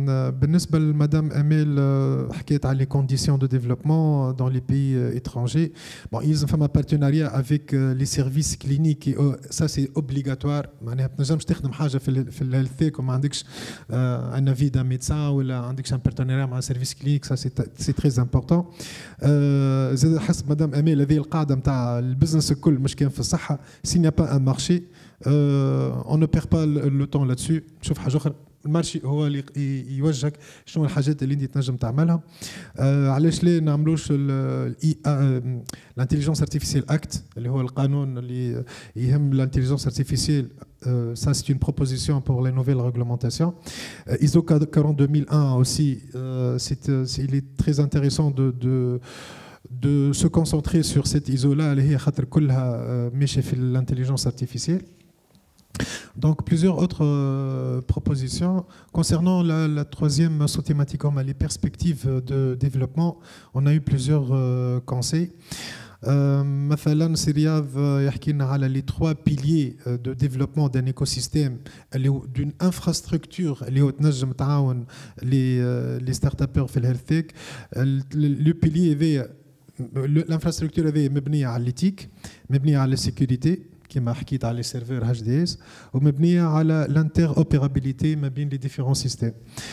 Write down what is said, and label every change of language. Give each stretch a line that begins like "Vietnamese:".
Arabic: بالنسبه لمدام اميل حكيت على
French: les conditions de développement dans les pays étrangers. Bon, ils ont fait un partenariat avec les services cliniques et ça c'est obligatoire.
Arabic: معناها ما تنجمش تخدم حاجه في الهيلث تيك وما عندكش
French: un avis d'un médecin
Arabic: ولا عندكش
French: un partenariat
Arabic: مع
French: service clinique, ça c'est très important.
Arabic: زاد حسب مدام اميل هذه القاعده نتاع البزنس الكل مش كان في الصحه.
French: s'il n'y a pas un marché on ne perd pas le temps là-dessus.
Arabic: نشوف حاجه اخرى المارشي هو اللي يوجهك شنو الحاجات اللي انت تنجم تعملها. علاش ليه نعملوش الانتيليجنس ارتيفيسيال اكت اللي هو القانون اللي يهم الانتيليجنس ارتيفيسيال.
French: Ça c'est une proposition pour les nouvelles réglementations. ISO 42001 aussi, il est très intéressant de se concentrer sur cette ISO là
Arabic: اللي هي خاطر كلها ماشيه في الانتيليجنس ارتيفيسيال.
French: Donc plusieurs autres propositions. Concernant la troisième sous-thématique, les perspectives de développement, on a eu plusieurs conseils.
Arabic: مثلا سرياض يحكي لنا على
French: les trois piliers de développement d'un écosystème d'une infrastructure
Arabic: اللي هو تنجم تعاون
French: les start-upers
Arabic: في الهيلث تيك.
French: le pilier
Arabic: هذايا
French: l'infrastructure
Arabic: هذايا مبنيه على
French: l'éthique,
Arabic: مبنيه على السيكوريتي كما حكيت على السيرفر اتش دي اس, ومبنيه على الانتر-اوبيرابيليتي ما بين
French: les différents systèmes.